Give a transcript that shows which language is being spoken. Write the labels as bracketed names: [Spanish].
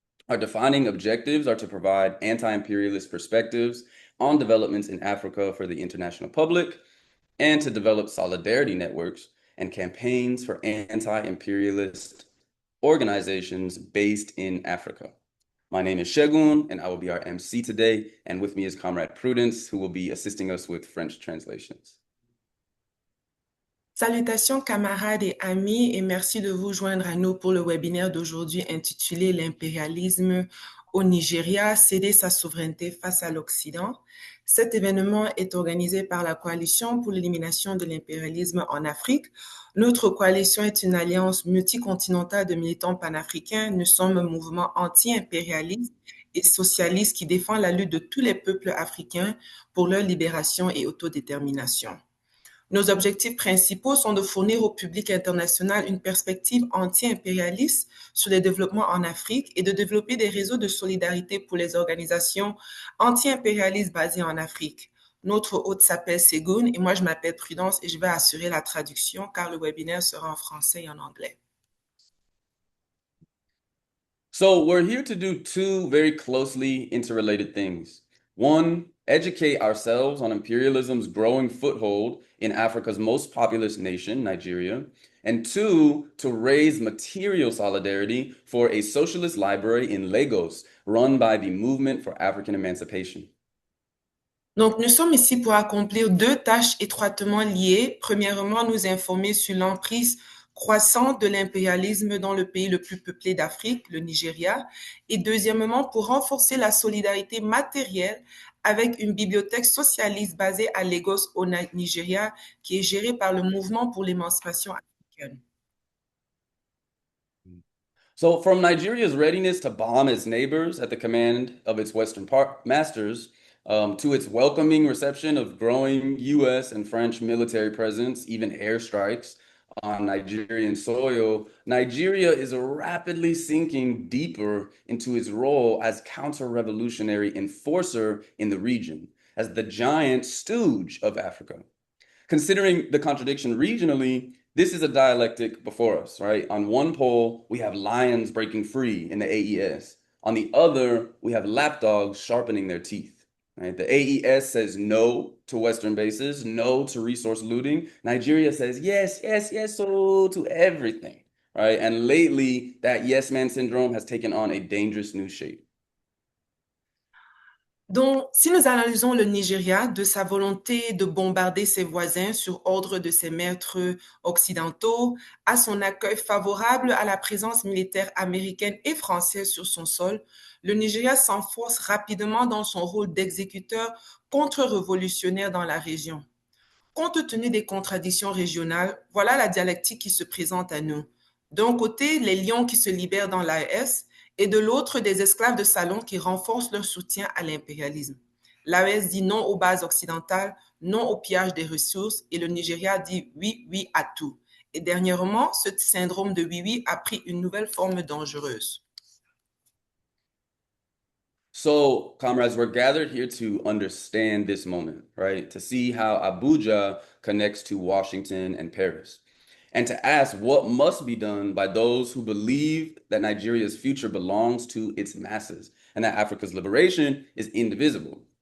[English] Our defining objectives are to provide anti-imperialist perspectives on developments in Africa for the international public and to develop solidarity networks and campaigns for anti-imperialist organizations based in Africa. My name is Shegun, and I will be our MC today, and with me is Comrade Prudence, who will be assisting us with French translations. [French] Salutations camarades et amis et merci de vous joindre à nous pour le webinaire d'aujourd'hui intitulé L'impérialisme au Nigeria, céder sa souveraineté face à l'Occident. Cet événement est organisé par la Coalition pour l'élimination de l'impérialisme en Afrique. Notre coalition est une alliance multicontinentale de militants panafricains. Nous sommes un mouvement anti-impérialiste et socialiste qui défend la lutte de tous les peuples africains pour leur libération et autodétermination. Nos objectifs principaux sont de fournir au public international une perspective anti-impérialiste sur le développement en Afrique et de développer des réseaux de solidarité pour les organisations anti-impérialistes basées en Afrique. Notre hôte s'appelle Segun et moi je m'appelle Prudence et je vais assurer la traduction car le webinaire sera en français et en anglais. [English] So we're here to do two very closely interrelated things. One, educate ourselves on imperialism's growing foothold in Africa's most populous nation, Nigeria. And two, to raise material solidarity for a socialist library in Lagos run by the Movement for African Emancipation. [French] Donc, nous sommes ici pour accomplir deux tâches étroitement liées. Premièrement, nous informer sur l'emprise croissante de l'impérialisme dans le pays le plus peuplé d'Afrique, le Nigeria. Et deuxièmement, pour renforcer la solidarité matérielle avec une bibliothèque socialiste basée à Lagos, au Nigeria, qui est gérée par le Mouvement pour l'émancipation africaine. [English] So, from Nigeria's readiness to bomb its neighbors at the command of its Western masters, to its welcoming reception of growing US and French military presence, even airstrikes on Nigerian soil, Nigeria is rapidly sinking deeper into its role as counter-revolutionary enforcer in the region, as the giant stooge of Africa. Considering the contradiction regionally, this is a dialectic before us, right? On one pole, we have lions breaking free in the AES. On the other, we have lapdogs sharpening their teeth, right? The AES says no to Western bases, no to resource looting. Nigeria says yes, yes, yes, so to everything, right? And lately, that yes man syndrome has taken on a dangerous new shape. [French] Donc, si nous analysons le Nigeria de sa volonté de bombarder ses voisins sur ordre de ses maîtres occidentaux, à son accueil favorable à la présence militaire américaine et française sur son sol, le Nigeria s'enfonce rapidement dans son rôle d'exécuteur contre-révolutionnaire dans la région. Compte tenu des contradictions régionales, voilà la dialectique qui se présente à nous. D'un côté, les lions qui se libèrent dans l'AES et de l'autre, des esclaves de salon qui renforcent leur soutien à l'impérialisme. L'AES dit non aux bases occidentales, non au pillage des ressources et le Nigeria dit oui, oui à tout. Et dernièrement, ce syndrome de oui-oui a pris une nouvelle forme dangereuse. [English] So, comrades, we're gathered here to understand this moment, right? To see how Abuja connects to Washington and Paris, and to ask what must be done by those who believe that Nigeria's future belongs to its masses and that Africa's liberation is indivisible.